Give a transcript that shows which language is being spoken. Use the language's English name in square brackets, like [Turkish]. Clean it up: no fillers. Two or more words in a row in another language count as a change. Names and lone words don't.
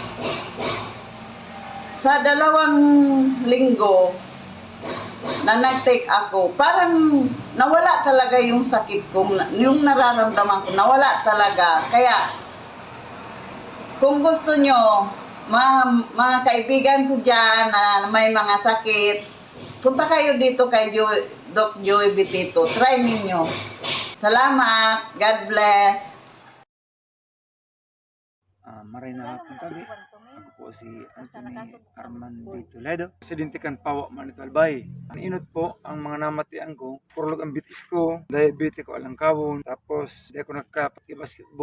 [Filipino] Sa 2 linggo, na nag-take ako, parang nawala talaga yung sakit ko, yung nararamdaman ko, nawala talaga. Kaya, kung gusto nyo, mga kaibigan ko dyan na may mga sakit, punta kayo dito kay Doc Joey Bitito. Try ninyo. Salamat. [English] God bless. [Bikol] Maray na hapon tabi. Ako po si Anthony Armando Toledo. Presidente kan Pawa Manito Albay. Ang inot po ang mga namatian ko. Purlog ang bitis ko. Diabetes ko alang kawon. Tapos di ako nagka-basketball.